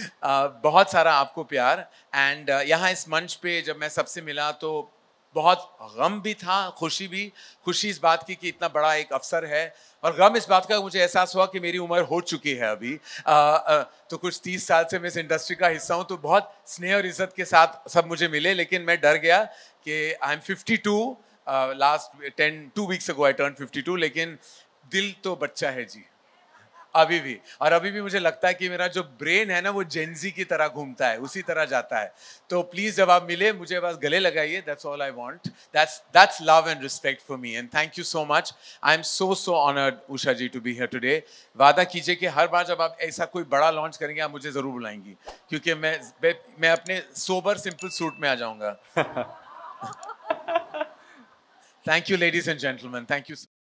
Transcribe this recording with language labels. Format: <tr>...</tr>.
<hi>बहुत सारा आपको प्यार. एंड यहाँ इस मंच पे जब मैं सबसे मिला तो बहुत गम भी था, खुशी भी. खुशी इस बात की कि इतना बड़ा एक अवसर है, और गम इस बात का मुझे एहसास हुआ कि मेरी उम्र हो चुकी है अभी. तो कुछ 30 साल से मैं इस इंडस्ट्री का हिस्सा हूँ, तो बहुत स्नेह और इज्जत के साथ सब मुझे मिले, लेकिन मैं डर गया कि</hi> <en>I am 52. Last 2 weeks ago I turn 52,</en> <hi>लेकिन दिल तो बच्चा है जी अभी भी. और अभी भी मुझे लगता है कि मेरा जो ब्रेन है ना वो जेनजी की तरह घूमता है, उसी तरह जाता है. तो प्लीज जब आप मिले मुझे बस गले लगाइए.</hi> <en>That's all I want. That's love and respect for me, and thank you so much. I am so honoured Usha ji to be here today.</en> <hi>वादा कीजिए कि हर बार जब आप ऐसा कोई बड़ा लॉन्च करेंगे आप मुझे जरूर बुलाएंगी, क्योंकि मैं अपने सोबर सिंपल सूट में आ जाऊंगा.</hi> <en>Thank you ladies and gentleman. Thank you.</en>